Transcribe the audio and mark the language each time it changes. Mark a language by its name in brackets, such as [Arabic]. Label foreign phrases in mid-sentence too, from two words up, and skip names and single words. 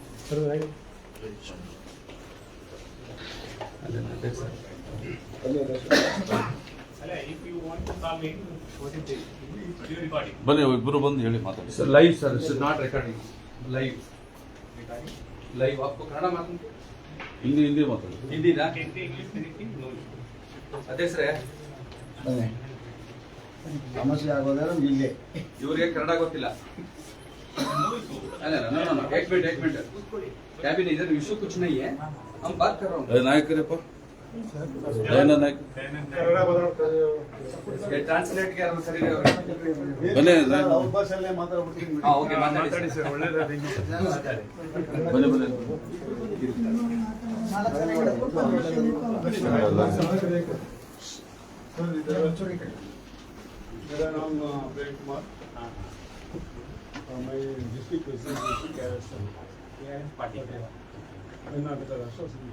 [Kannada] ಬನ್ನಿ ಇಬ್ಬರು ಬಂದು ಹೇಳಿ ಮಾತಾಡಿ. [English] sir live sir, this is not recording, live live आपको [Kannada] ಕನ್ನಡ ಮಾತಾಡ್ತೀನಿ, ಹಿಂದಿ ಮಾತಾಡಿ. ಹಿಂದಿನಾ ಅಧ್ಯಕ್ಷರೇ? ಸಮಸ್ಯೆ ಆಗೋದ್ರೆ ಇಲ್ಲೇ ಇವ್ರಿಗೆ ಕನ್ನಡ ಗೊತ್ತಿಲ್ಲ. [Hindi] अरे [English] no no no [Hindi] एक मिनट कैबिन इधर इशू कुछ नहीं है, हम बात कर रहा हूँ. [Kannada] ನಾಯಕರಪ್ಪ ನಾಯಕ [Hindi] ट्रांसलेट क्या करेंगे? [Kannada] ಬನ್ನಿ ಅವ್ರ ಭಾಷೆಯಲ್ಲೇ ಮಾತಾಡ್ಬಿಡ್ತೀನಿ. [Hindi] हाँ ओके माताड़ी सर. [Kannada] ಬನ್ನಿ ಬನ್ನಿ. [Hindi] मेरा नाम प्रेम कुमार, मैं [English] district president [Hindi] कर्नाटक राष्ट्र समिति.